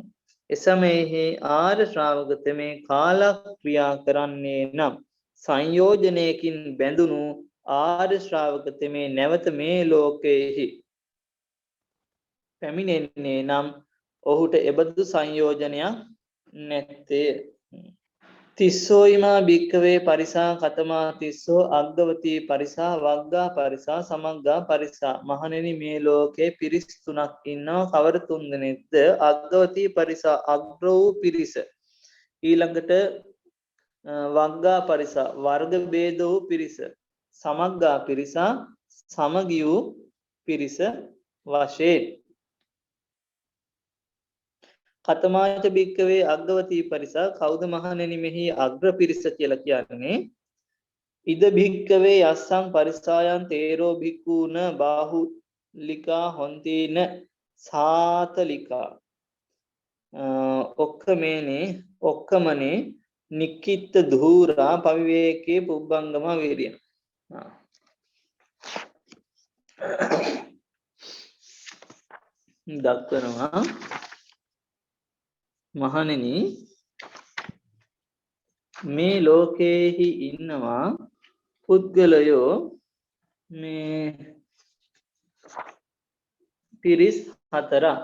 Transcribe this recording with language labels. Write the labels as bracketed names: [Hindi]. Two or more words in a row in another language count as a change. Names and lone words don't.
[Sinhala] එසමයෙහි ආර්ය ශ්‍රාවකතමේ කාලක්‍රියා කරන්නේ නම් සංයෝජනයකින් බැඳුණු ආර්ය ශ්‍රාවකතමේ නැවත මේ ලෝකයේහි පැමිණෙන්නේ නම් ඔහුට එබඳු සංයෝජනයක් නැත්තේ. [Pali] තිස්සෝ ඉමා භික්ඛවේ පරිසා කතමා තිස්සෝ අග්ගවතී පරිසා වග්ගා පරිසා සමග්ගා පරිසා. [Sinhala] මහණෙනි, මේ ලෝකේ පිරිස් තුනක් ඉන්නවා. කවර තුන් දෙනෙක්ද? [Pali] අග්ගවතී පරිසා [Sinhala] අග්‍ර වූ පිරිස, ඊළඟට [Pali] වග්ගා පරිසා [Sinhala] වර්ග ભેද වූ පිරිස, [Pali] සමග්ගා පිරිසා [Sinhala] සමගි වූ පිරිස වශයෙන්. [Pali] කතමාච භික්ඛවේ අග්ගවතී පරිසා. [Sinhala] කවුද මහණෙනි මෙහි අග්‍ර පිරිස කියලා කියන්නේ? [Pali] ඉද භික්ඛවේ යස්සං පරිසායන් තේරෝ භික්ඛූන බාහුලිකා හොන්තින සාතලිකා ඔක්කමනේ නික්කිත්ත ධූරා පවිවේකේ පුබ්බංගම වීරිය. [Sinhala] දක්වනවා මහණෙනි, මේ ලෝකයේහි ඉන්නවා පුද්ගලයෝ මේ පිරිස් හතරක්.